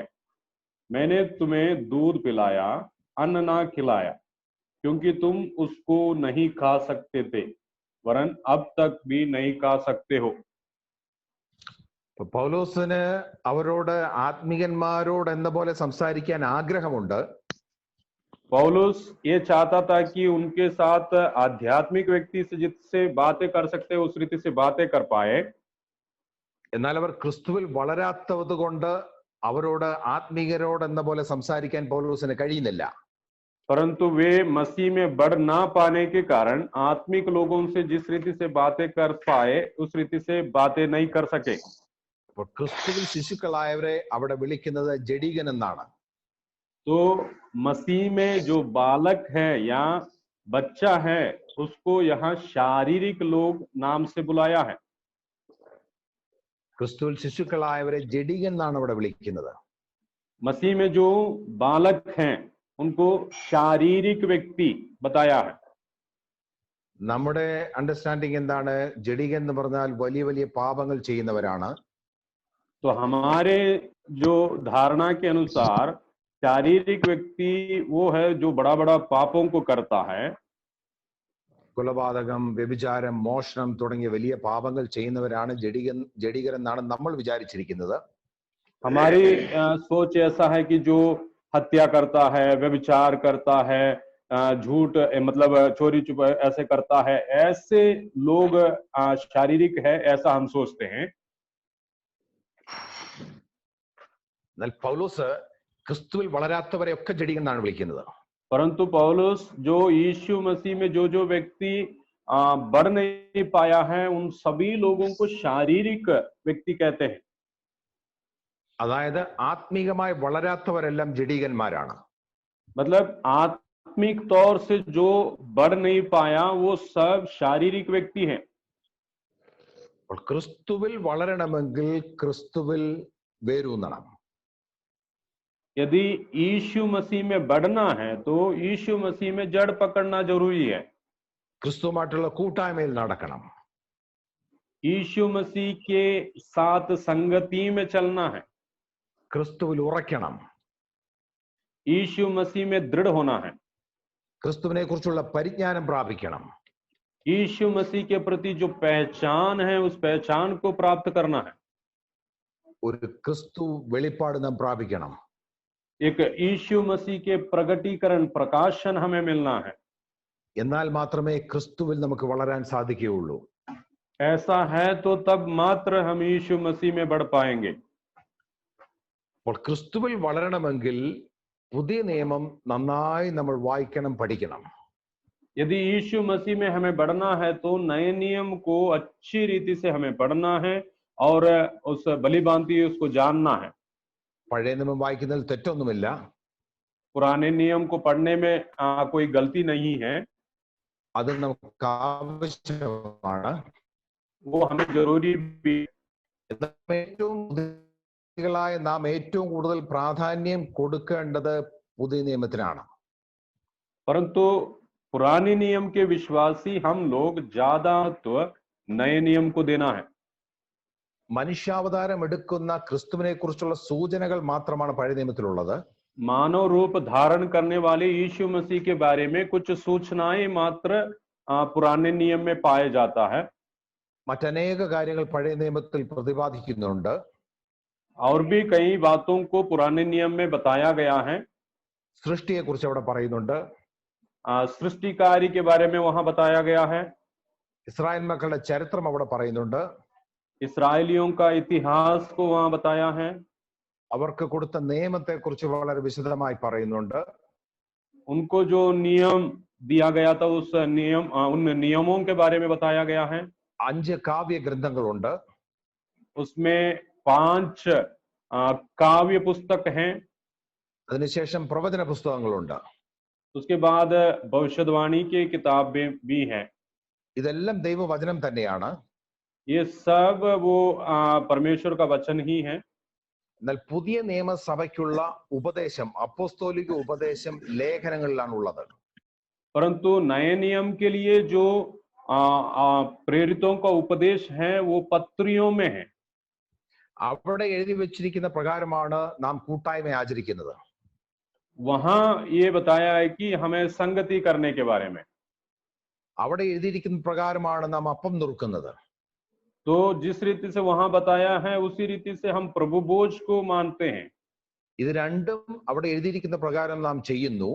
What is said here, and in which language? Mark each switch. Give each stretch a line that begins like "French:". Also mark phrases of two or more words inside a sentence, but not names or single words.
Hindi: मैंने तुम्हें दूध पिलाया, अन्न ना खिलाया, क्योंकि तुम उसको नहीं खा सकते थे, वरन अब तक भी नहीं खा सकते हो.
Malayalam: പൗലോസിന് അവരോട് ആത്മികന്മാരോട് എന്ന പോലെ സംസാരിക്കാൻ ആഗ്രഹമുണ്ട്.
Hindi: पौलुस ये चाहता था कि उनके साथ आध्यात्मिक व्यक्ति से जिससे बातें कर सकते उस रीति से बातें कर पाए.
Malayalam: എന്നാൽ അവർ ക്രിസ്തുവിൽ വളരാത്തത് കൊണ്ട് അവരോട് ആത്മീകരോട് എന്ന പോലെ സംസാരിക്കാൻ പൗലോസിന് കഴിയുന്നില്ല.
Hindi: परंतु वे मसीह में बढ़ ना पाने के कारण आत्मिक लोगों से जिस रीति से बातें कर पाए उस रीति से बातें नहीं कर सके.
Malayalam: അപ്പോൾ ക്രിസ്തുവിൽ ശിശുക്കളായവരെ അവിടെ വിളിക്കുന്നത് ജഡികൻ എന്നാണ്.
Hindi: तो मसीह में जो बालक है या बच्चा है उसको यहाँ शारीरिक लोग नाम से बुलाया है.
Malayalam: ക്രിസ്തുവിൽ ശിശുക്കളായവരെ ജഡികൻ എന്നാണ് അവിടെ വിളിക്കുന്നത്.
Hindi: मसीह में जो बालक हैं उनको शारीरिक व्यक्ति बताया है.
Malayalam: നമ്മുടെ അണ്ടർസ്റ്റാൻഡിങ് എന്താണ്? ജഡികൻ എന്ന് പറഞ്ഞാൽ വലിയ വലിയ പാപങ്ങൾ ചെയ്യുന്നവരാണ്.
Hindi: तो हमारे जो धारणा के अनुसार शारीरिक व्यक्ति वो है जो बड़ा बड़ा पापों को करता है.
Malayalam: കൊലപാതകം, വ്യഭിചാരം, മോഷണം തുടങ്ങിയ വലിയ പാപങ്ങൾ ചെയ്യുന്നവരാണ് ജഡികർ എന്നാണ് നമ്മൾ വിചാരിച്ചിരിക്കുന്നത്.
Hindi: हमारी सोच ऐसा है कि जो हत्या करता है, व्यभिचार करता है, झूठ मतलब चोरी चुप ऐसे करता है, ऐसे लोग शारीरिक है ऐसा हम सोचते हैं.
Malayalam: എന്നാൽ പൗലോസ് ക്രിസ്തുവിൽ വളരാത്തവരെ ഒക്കെ ജഡികൻ എന്നാണ് വിളിക്കുന്നത്.
Hindi: परंतु पौलुस जो यीशु मसीह में जो व्यक्ति बढ़ नहीं पाया है उन सभी लोगों को शारीरिक व्यक्ति कहते हैं.
Malayalam: അതായത് ആത്മീകമായി വളരാത്തവരെല്ലാം ജഡികന്മാരാണ്.
Hindi: मतलब आत्मिक तौर से जो बढ़ नहीं पाया वो सब शारीरिक व्यक्ति हैं.
Malayalam: അപ്പോൾ ക്രിസ്തുവിൽ വളരണമെങ്കിൽ ക്രിസ്തുവിൽ വേരൂന്നണം.
Hindi: यदि यीशु मसीह में बढ़ना है तो यीशु मसीह में जड़ पकड़ना जरूरी है.
Malayalam: ക്രിസ്തുവുമായിട്ടുള്ള കൂട്ടായ്മയിൽ നടക്കണം.
Hindi: यीशु मसीह के साथ संगति में चलना है.
Malayalam: ക്രിസ്തുവിൽ ഉറയ്ക്കണം.
Hindi: यीशु मसीह में दृढ़ होना है.
Malayalam: ക്രിസ്തുവിനെ കുറിച്ചുള്ള പരിജ്ഞാനം പ്രാപിക്കണം.
Hindi: यीशु मसीह के प्रति जो पहचान है उस पहचान को प्राप्त करना है.
Malayalam: ഒരു ക്രിസ്തു വെളിപ്പാട് നാം പ്രാപിക്കണം.
Hindi: एक यीशु मसीह के प्रगटीकरण प्रकाशन हमें मिलना है.
Malayalam: എന്നാൽ മാത്രമേ ക്രിസ്തുവിൽ നമുക്ക് വളരാൻ സാധിക്കുകയുള്ളൂ.
Hindi: ऐसा है तो तब मात्र हम यीशु मसीह में बढ़ पाएंगे.
Malayalam: അപ്പോൾ ക്രിസ്തുവിൽ വളരണമെങ്കിൽ പുതിയ നിയമം നന്നായി നമ്മൾ വായിക്കണം, പഠിക്കണം.
Hindi: यदि यीशु मसीह में हमें बढ़ना है तो नए नियम को अच्छी रीति से हमें पढ़ना है और उस भली भांति उसको जानना है.
Malayalam: പഴയ നിയമം വായിക്കുന്നതിൽ തെറ്റൊന്നുമില്ല.
Hindi: पुराने नियम को पढ़ने में कोई गलती नहीं है.
Malayalam: അത് നമുക്ക് ആവശ്യമാണ്.
Hindi: वो हमें जरूरी भी.
Malayalam: നാം ഏറ്റവും കൂടുതൽ പ്രാധാന്യം കൊടുക്കേണ്ടത് പുതിയ നിയമത്തിനാണ്.
Hindi: परंतु पुराने नियम के विश्वासी हम लोग ज्यादा महत्व नए नियम को देना है.
Malayalam: മനുഷ്യാവതാരം എടുക്കുന്ന ക്രിസ്തുവിനെ കുറിച്ചുള്ള സൂചനകൾ മാത്രമാണ് പഴയ നിയമത്തിലുള്ളത്.
Hindi: मानव रूप धारण करने वाले यीशु मसीह के बारे में कुछ सूचनाएं मात्र पुराने नियम में पाए जाता है।
Malayalam: മറ്റനേക കാര്യങ്ങൾ പഴയ നിയമത്തിൽ പ്രതിപാദിക്കുന്നുണ്ട്.
Hindi: और भी कई बातों को पुराने नियम में बताया गया है।
Malayalam: സൃഷ്ടിയെ കുറിച്ച് അവിടെ പറയുന്നുണ്ട്.
Hindi: सृष्टि कार्य के बारे में वहां बताया गया है।
Malayalam: ഇസ്രായേൽ മക്കളുടെ ചരിത്രം അവിടെ പറയുന്നുണ്ട്.
Hindi: इसराइलियों का इतिहास को वहां बताया है।
Malayalam: അവർക്ക് കൊടുത്ത നിയമത്തെ കുറിച്ച് വളരെ വിശദമായി പറയുന്നുണ്ട്.
Hindi: उनको जो नियम दिया गया था उन नियमों के बारे में बताया गया है।
Malayalam: 5 കാവ്യ ഗ്രന്ഥങ്ങളുണ്ട്.
Hindi: उसमें 5 काव्य पुस्तक हैं।
Malayalam: അതിനുശേഷം പ്രവചന പുസ്തകങ്ങളുണ്ട്.
Hindi: उसके बाद भविष्यवाणी की किताबें भी हैं।
Malayalam: ഇതെല്ലാം ദൈവവചനം തന്നെയാണ്.
Hindi: ये सब वो परमेश्वर का वचन ही है।
Malayalam: എന്നാൽ പുതിയ നിയമസഭയ്ക്കുള്ള ഉപദേശം, അപ്പോസ്തോലിക ഉപദേശം ലേഖനങ്ങളിലാണ് ഉള്ളത്.
Hindi: परंतु नए नियम के लिए जो प्रेरितों का उपदेश है वो पत्रियों में है।
Malayalam: അവിടെ എഴുതി വെച്ചിരിക്കുന്ന പ്രകാരമാണ് നാം കൂട്ടായ്മ ആചരിക്കുന്നത്.
Hindi: वहां ये बताया है कि हमें संगति करने के बारे में।
Malayalam: അവിടെ എഴുതിയിരിക്കുന്ന പ്രകാരമാണ് നാം അപ്പം നുറുക്കുന്നത്.
Hindi: तो जिस रीति से वहां बताया है उसी रीति से हम प्रभु भोज को मानते हैं।
Malayalam: ഇത് രണ്ടും അവിടെ എഴുതിയിരിക്കുന്ന പ്രകാരം നാം ചെയ്യുന്നു.